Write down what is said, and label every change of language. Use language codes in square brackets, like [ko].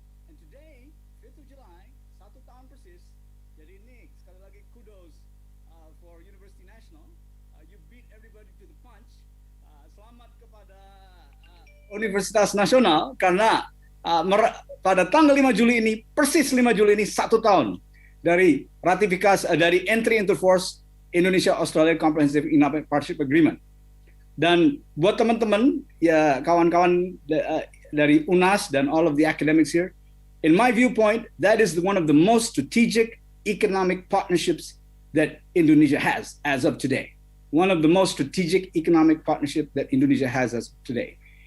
[en] And today, 5th of July, [id] 1 tahun persis. Jadi ini sekali lagi [en] kudos for University National. You beat everybody to the punch. [id] Selamat kepada Universitas Nasional karena pada tanggal 5 Juli ini, persis 5 Juli ini 1 tahun dari ratifikasi dari entry into force Indonesia Australia Comprehensive Economic Partnership Agreement. Dan buat teman-teman ya kawan-kawan dari UNAS dan [en] all of the academics here, in my viewpoint, that is one of the most strategic economic partnerships that Indonesia has as of today. One of the most strategic economic partnership that Indonesia has as of today.